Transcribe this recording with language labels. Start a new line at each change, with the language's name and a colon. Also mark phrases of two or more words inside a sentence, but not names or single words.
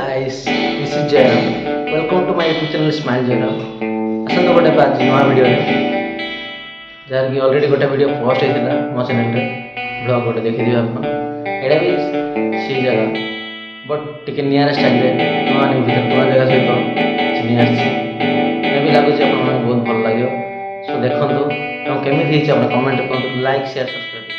English: guys, this is Jayram. Welcome to my YouTube channel Smile Jayram.
Odia: ଆସନ୍ତୁ ଗୋଟେ ନୂଆ ଭିଡ଼ିଓରେ ଯାହାକି ଅଲରେଡ଼ି ଗୋଟେ ଭିଡ଼ିଓ ପୋଷ୍ଟ ହେଇଥିଲା ମୋ ଚ୍ୟାନେଲରେ ବ୍ଲଗ୍ ଗୋଟେ ଦେଖିଥିବେ ଆପଣ। ଏଇଟା ବି ସେଇ ଜାଗା ବଟ୍ ଟିକେ ନିଆରା ଷ୍ଟାଇଲ୍ରେ ନୂଆ ଭିତରେ ନୂଆ ଜାଗା ସହିତ ଚିହ୍ନି ଆସିଛି। ଏବେ ବି ଲାଗୁଛି ଆପଣମାନଙ୍କୁ ବହୁତ ଭଲ ଲାଗିବ। ସୋ ଦେଖନ୍ତୁ ଏବଂ କେମିତି ହେଇଛି ଆପଣ କମେଣ୍ଟ କରନ୍ତୁ,
English: like share subscribe
Odia: କରନ୍ତୁ।